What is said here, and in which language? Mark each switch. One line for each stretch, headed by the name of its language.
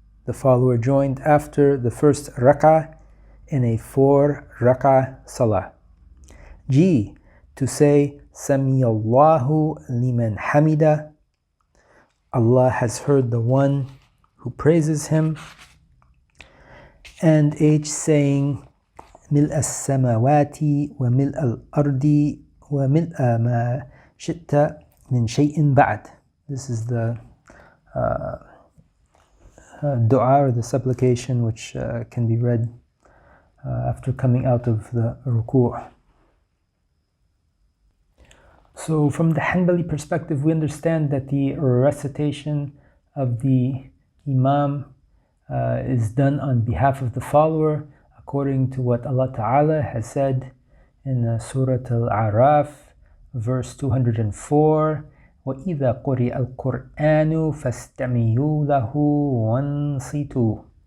English: the follower joined after the first rak'ah in a 4 rak'ah salah. G. To say
Arabic: Sami Allahu liman hamida,
English: Allah has heard the one who praises him. And H. Saying
Arabic: ملء السماوات وملء الأرض وملء ما شئت من شيء بعد.
English: This is the dua or the supplication which can be read after coming out of the ruku'. So from the Hanbali perspective, we understand that the recitation of the imam is done on behalf of the follower, according to what Allah Ta'ala has said in Surah Al-A'raf, verse 204,
Arabic: وَإِذَا قُرِئَ الْقُرْآنُ فَاسْتَمِعُوا لَهُ وَانصِتُوا.